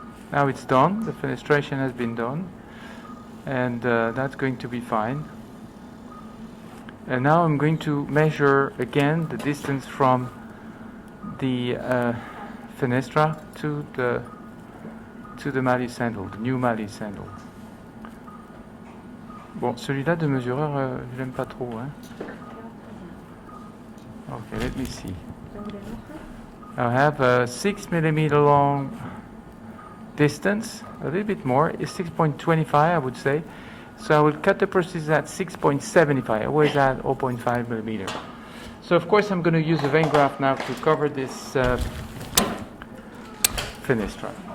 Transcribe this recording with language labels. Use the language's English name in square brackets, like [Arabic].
[English] Now it's done, the fenestration has been done, and that's going to be fine. And now I'm going to measure again the distance from the fenestra to the Malleus handle, the new Malleus handle. [French] Bon, celui-là de mesureur, je l'aime pas trop, hein. [English] Okay, let me see. I have a 6 millimeter long distance, a little bit more, is 6.25, I would say. So I will cut the prosthesis at 6.75, always at 0.5 millimeter. So of course I'm going to use a vein graft now to cover this fenestra.